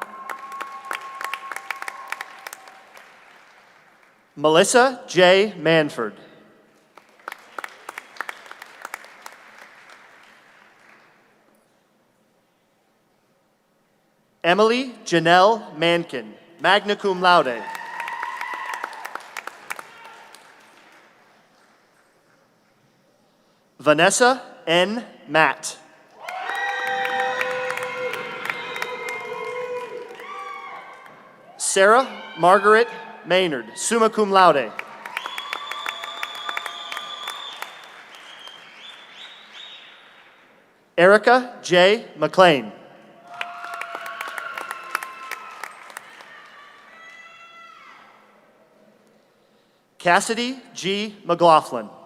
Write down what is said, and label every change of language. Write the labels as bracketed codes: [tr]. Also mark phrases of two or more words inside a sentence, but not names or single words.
[en] Melissa J. Manford. Emily Janelle Mankin, [la] magna cum laude. [en] Vanessa N. Matt. Sarah Margaret Maynard, [la] summa cum laude. [en] Erica J. McLean. Cassidy G. McLaughlin.